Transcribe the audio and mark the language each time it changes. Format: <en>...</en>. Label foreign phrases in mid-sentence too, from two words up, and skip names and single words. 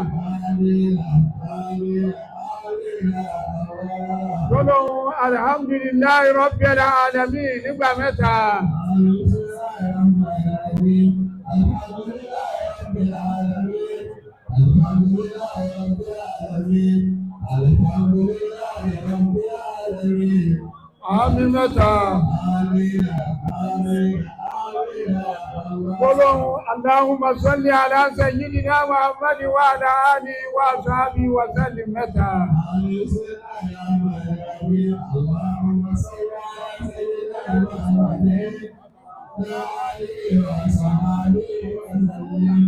<yo>Gbólóhùn</yo> <ar>الحمد لله رب العالمين</ar> <yo>nígbà mẹ́ta. Àmín mẹ́ta.</yo> <ar>Gbólóhùn اللهم صل على سيدنا محمد وعلى آله وصحبه وسلم mẹ́ta. اللهم صل على سيدنا محمد وآله وصحبه وسلم.</ar>